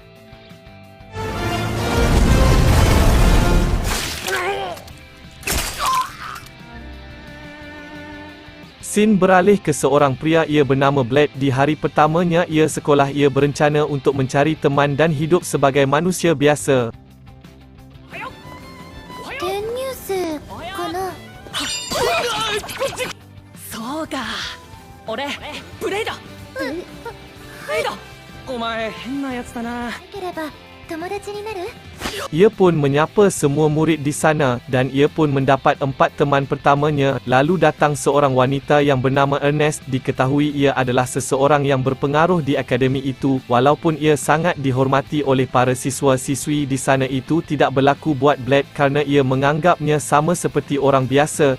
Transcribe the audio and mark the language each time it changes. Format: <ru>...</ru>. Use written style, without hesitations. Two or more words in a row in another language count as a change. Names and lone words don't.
<id>Scene beralih ke seorang pria, ia bernama Blade. Di hari pertamanya ia sekolah, ia berencana untuk mencari teman dan hidup sebagai manusia biasa.</id> <ja>転入生かな。そうか。俺ブレイド。ブレイド。お前変なやつだな。なければ友達になる？</ja> <id>Ia pun menyapa semua murid di sana, dan ia pun mendapat 4 teman pertamanya. Lalu datang seorang wanita yang bernama Ernest. Diketahui ia adalah seseorang yang berpengaruh di akademi itu. Walaupun ia sangat dihormati oleh para siswa-siswi di sana, itu tidak berlaku buat Blade karena ia menganggapnya sama seperti orang biasa.</id>